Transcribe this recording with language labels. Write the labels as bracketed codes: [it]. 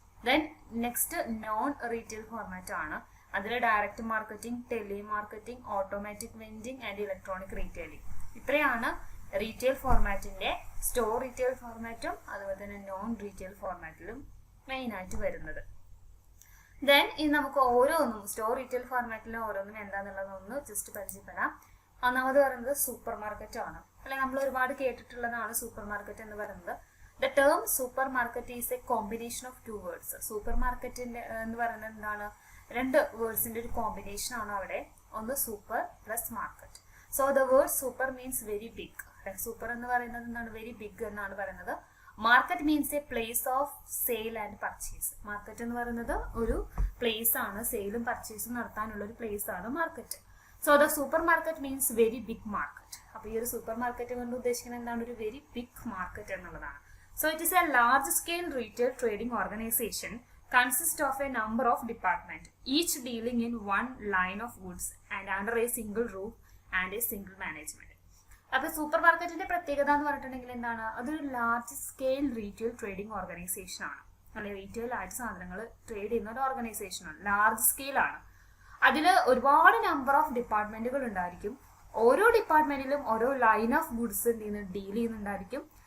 [ml] Then next non retail format ആണ്. അതിൽ direct marketing, tele marketing, automatic vending and electronic retailing, ഇത്രയാണ് retail ഫോർമാറ്റിന്റെ store retail ഫോർമാറ്റും അതുപോലെ തന്നെ non retail ഫോർമാറ്റിലും main ആയിട്ട് വരുന്നത്. ദെൻ ഇത് നമുക്ക് ഓരോന്നും സ്റ്റോർ റീറ്റെയിൽ ഫോർമാറ്റിലും ഓരോന്നും എന്താന്നുള്ളതൊന്ന് ജസ്റ്റ് പരിചയപ്പെടാം. ഒന്നാമത് പറയുന്നത് സൂപ്പർ മാർക്കറ്റ് ആണ്. അല്ലെ, നമ്മൾ ഒരുപാട് കേട്ടിട്ടുള്ളതാണ് സൂപ്പർ മാർക്കറ്റ് എന്ന് പറയുന്നത്. [en] The term supermarket is a combination of two words. [ml] സൂപ്പർമാർക്കറ്റിന്റെ എന്ന് പറയുന്നത് എന്താണ്? രണ്ട് വേർഡ്സിന്റെ ഒരു കോമ്പിനേഷൻ ആണ് അവിടെ. [en] ഒന്ന് super plus market. So the word super means very big. [ml] Super എന്ന് പറയുന്നത് എന്താണ്? വെരി ബിഗ് എന്നാണ് പറയുന്നത്. [en] Market means a place of sale and purchase. [ml] Market എന്ന് പറയുന്നത് ഒരു പ്ലേസ് ആണ്, സെയിലും പർച്ചേസും നടത്താനുള്ള ഒരു പ്ലേസ് ആണ് market. [en] So the super market means very big market. [ml] അപ്പൊ ഈ ഒരു സൂപ്പർ മാർക്കറ്റ് കൊണ്ട് ഉദ്ദേശിക്കുന്നത് എന്താണ്? ഒരു വെരി ബിഗ് മാർക്കറ്റ് എന്നുള്ളതാണ്. [en] So it is a large-scale retail trading organization consists of a number of departments, each dealing in one line of goods and under a single roof and a single management. [ml] അപ്പോൾ super മാർക്കറ്റിന്റെ പ്രത്യേകത എന്ന് പറഞ്ഞിട്ടുണ്ടെങ്കിൽ എന്താണ്? അതൊരു large scale retail trading organisation ആണ്. അല്ലെങ്കിൽ retail ആയിട്ട് സാധനങ്ങൾ ട്രേഡ് ചെയ്യുന്ന ഒരു ഓർഗനൈസേഷൻ ആണ്, ലാർജ് സ്കെയിൽ ആണ്. അതിൽ ഒരുപാട് നമ്പർ ഓഫ് ഡിപ്പാർട്ട്മെന്റുകൾ ഉണ്ടായിരിക്കും. ഓരോ ഡിപ്പാർട്ട്മെന്റിലും ഓരോ ലൈൻ ഓഫ് ഗുഡ്സ് ഡീൽ ചെയ്യുന്നുണ്ടായിരിക്കും.